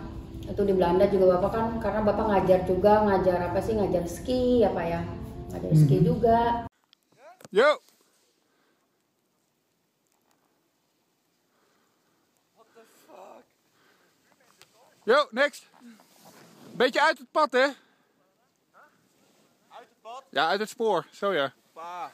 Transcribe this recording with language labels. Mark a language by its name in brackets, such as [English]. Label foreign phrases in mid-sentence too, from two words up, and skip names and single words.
[Indonesian] Itu di Belanda juga bapak kan, karena bapak ngajar juga, ngajar ski apa ya, ngajar ski juga. Yo. Yo, next. [Dutch] Beetje uit het pad, hè? Uit het pad? Ja, uit het spoor. Zo ja. Pa.